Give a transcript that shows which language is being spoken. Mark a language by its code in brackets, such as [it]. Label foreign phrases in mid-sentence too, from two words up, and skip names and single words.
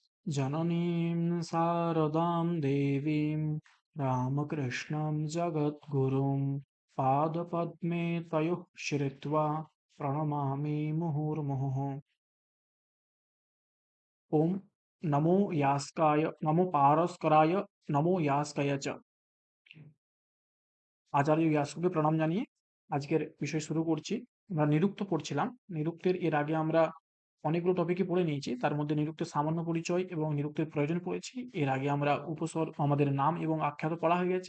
[sa] जननीं शारदां देवीं रामकृष्णं जगद्गुरुं पादपद्मे तयोः श्रित्वा प्रणमामि मुहुर्मुहुः। ओम नमो यास्काय नमो पारस्कराय नमो यास्काय च। [bn] আচার্য ইয়াস্ককে প্রণাম জানিয়ে আজকের বিষয় শুরু করছি। আমরা নিরুক্ত পড়ছিলাম। নিরুক্তের এর আগে আমরা অনেকগুলো টপিকই পড়ে নিয়েছি। তার মধ্যে নিরুক্তের সামান্য পরিচয় এবং নিরুক্তের প্রয়োজন পড়েছি। এর আগে আমরা উপসর্গ আমাদের নাম এবং আখ্যাত পড়া হয়ে গেছে।